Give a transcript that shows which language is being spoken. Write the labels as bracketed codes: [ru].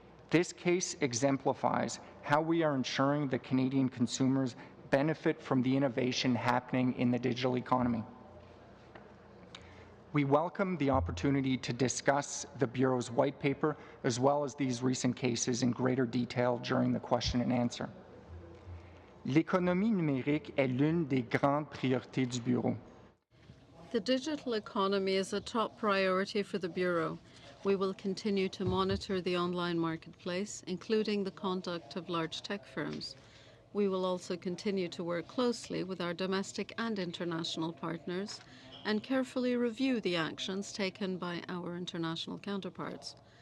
[en] This case exemplifies how we are ensuring that Canadian consumers benefit from the innovation happening in the digital economy. We welcome the opportunity to discuss the Bureau's white paper as well as these recent cases in greater detail during the question and answer. [fr] L'économie numérique est l'une des grandes priorités du Bureau. [en] The digital economy is a top priority for the Bureau. We will continue to monitor the online marketplace, including the conduct of large tech firms. We will also continue to work closely with our domestic and international partners and carefully review the actions taken by our international counterparts.